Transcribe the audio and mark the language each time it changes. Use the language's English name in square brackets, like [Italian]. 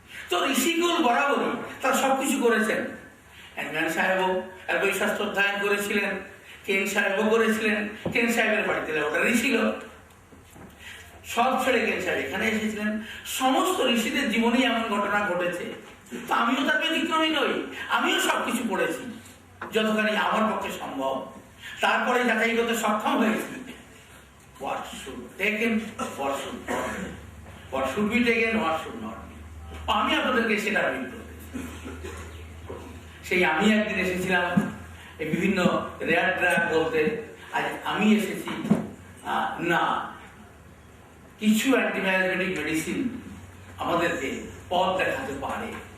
[Bangla] তো ঋষিকুল বরাবরই তারা সবকিছু করেছেন। একজন সাহেবও বই শাস্ত্র অধ্যয়ন করেছিলেন, কেন সাহেবও করেছিলেন। কেন সাহেবের বাড়িতে ল্যাবরেটরি ছিল, সব ছেড়ে কেন সাহেব এখানে এসেছিলেন। সমস্ত ঋষিদের জীবনেই এমন ঘটনা ঘটেছে। তো আমিও তার ব্যতিক্রমী নই, আমিও সবকিছু পড়েছি যতখানি আমার পক্ষে সম্ভব। তারপরে যাচাই করতে সক্ষম হয়েছি। [English] What should taken, what should not be. What should be taken, what should not be. [Bangla] আমি আপনাদেরকে সেটা বলতে, সেই আমি একদিন এসেছিলাম এই বিভিন্ন রেয়ার ড্রাগ বলতে, আজ আমি এসেছি না কিছু অ্যান্টিবায়োটিক মেডিসিন আমাদেরকে পথ দেখাতে পারে।